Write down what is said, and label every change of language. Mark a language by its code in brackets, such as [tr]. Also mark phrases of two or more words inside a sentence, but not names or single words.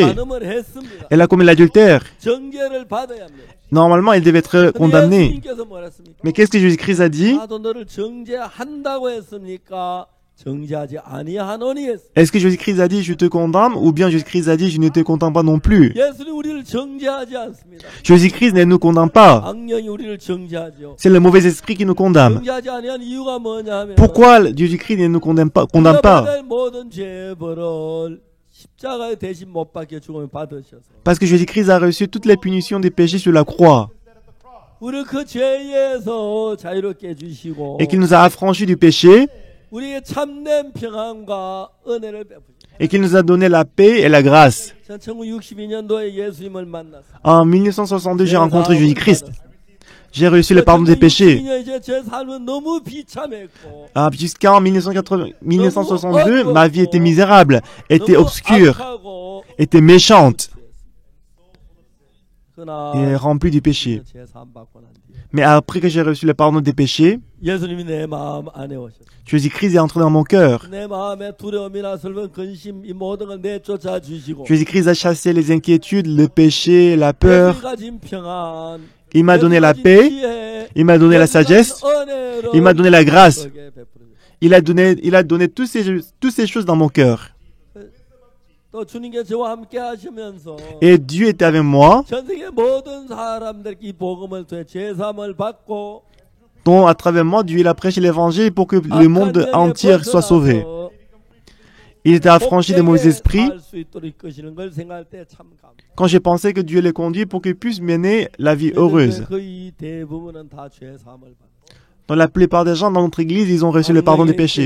[ko] 간음을 했습니다. [fr] Elle a commis l'adultère. [ko] 정죄를 받아야 합니다. [fr] Normalement, elle devait être condamnée. [ko] 예수님께서 뭐랬습니까? [fr] Mais qu'est-ce que Jésus-Christ a dit? [ko] 나도 너를 정죄한다고 했습니까? 정죄하지 아니하노니 했습니다. [fr] Est-ce que Jésus-Christ a dit je te condamne ou bien Jésus-Christ a dit je ne te condamne pas non plus? [ko] 예수님 우리를 정죄하지 않습니다. [fr] Jésus-Christ ne nous condamne pas. [ko] 악령이 우리를 정죄하죠. [fr] C'est le mauvais esprit qui nous condamne. [ko] 정죄하지 아니한 이유가 뭐냐면 [fr] Pourquoi Jésus-Christ ne nous condamne pas? [ko] 모든 죄벌을 십자가에 대신 못 박혀 죽음을 받으셔서 [fr] Parce que Jésus-Christ a reçu toutes les punitions des péchés sur la croix [ko] 우리를 그 죄에서 자유롭게 해주시고 [fr] et qu'il nous a affranchis du péché [ko] 우리에게 참된 평안과 은혜를 베푸시고 [fr] et qu'il nous a donné la paix et la grâce. [ko] 전 1962년도에 예수님을 만났어요. [fr] En 1962, j'ai rencontré Jésus-Christ. J'ai reçu le pardon des péchés. [ko] 제 삶은 너무 비참했고 [fr] Jusqu'en 1962, ma vie était misérable, était obscure, [ko] 악하고 [fr] était méchante et [ko] 그러나 [fr] remplie du péché. [ko] 죄 사함 받고 난 뒤에 [fr] Mais après que j'ai reçu le pardon des péchés, [ko] 예수님이 내 마음 안에 오셨어요. [fr] Jésus-Christ est entré dans mon cœur. [ko] 내 마음에 두려움이나 슬픔, 근심 이 모든 걸 내쫓아 주시고 [fr] Jésus-Christ a chassé les inquiétudes, le péché, la peur. [ko] 예수님 가진 평안, [fr] Il m'a donné la [ko] 예수님 가진 [fr] paix, [ko] 지혜, [fr] il m'a donné la sagesse, [ko] 은혜로 [fr] il m'a donné la grâce. [ko] 저에게 베풀어주셨어요. [fr] Il a donné toutes ces choses dans mon cœur. [ko] 또 주님께 저와 함께 하시면서 [fr] Et Dieu était avec moi, [ko] 전 세계 모든 사람들께 이 복음을 통해 죄사함을 받고 [fr] dont à travers moi, Dieu il a prêché l'évangile pour que le monde entier soit sauvé. Il était affranchi des mauvais esprits. Quand j'ai pensé que Dieu les conduit pour qu'ils puissent mener la vie heureuse. Dans la plupart des gens dans notre église, ils ont reçu le pardon des péchés.